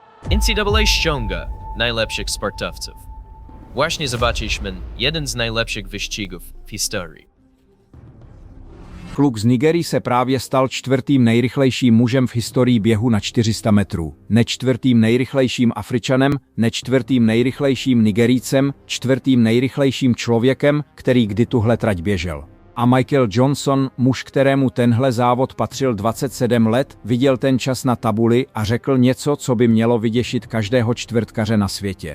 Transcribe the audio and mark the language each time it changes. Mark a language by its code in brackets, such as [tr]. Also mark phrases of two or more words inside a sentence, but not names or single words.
[pl] NCAA ściąga najlepszych sportowców. Właśnie zobaczyliśmy jeden z najlepszych wyścigów w historii. [cs] Kluk z Nigerii se právě stal čtvrtým nejrychlejším mužem v historii běhu na 400 metrů. Ne čtvrtým nejrychlejším Afričanem, ne čtvrtým nejrychlejším Nigerijcem, čtvrtým nejrychlejším člověkem, který kdy tuhle trať běžel. A Michael Johnson, muž, kterému tenhle závod patřil 27 let, viděl ten čas na tabuli a řekl něco, co by mělo vyděšit každého čtvrtkaře na světě.